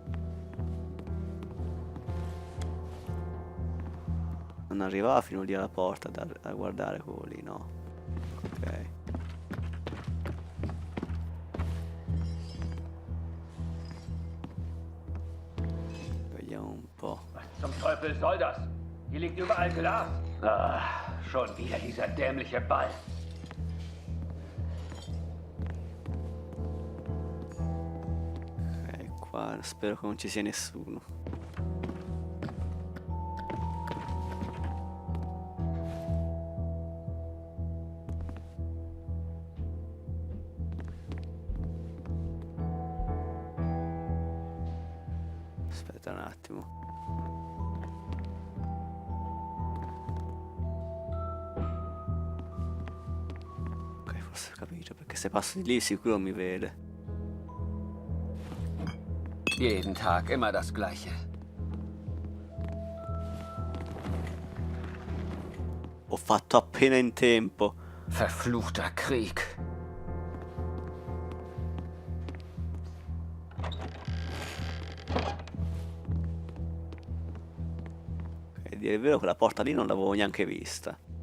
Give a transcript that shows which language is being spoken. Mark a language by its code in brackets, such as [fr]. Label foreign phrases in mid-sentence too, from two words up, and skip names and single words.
[it] Non arrivava fino lì alla porta da guardare quello lì, no? Ok. Vediamo un po'. [de] Was zum Teufel soll das? Hier liegt überall Glas. Ah, schon wieder dieser dämliche Ball. [it] Ok, qua spero che non ci sia nessuno. Aspetta un attimo. Ok, forse ho capito, perché se passo di lì sicuro mi vede. [de] Jeden Tag immer das Gleiche. [it] Ho fatto appena in tempo. [de] Verfluchter Krieg. [it] E dire il vero, quella porta lì non l'avevo neanche vista.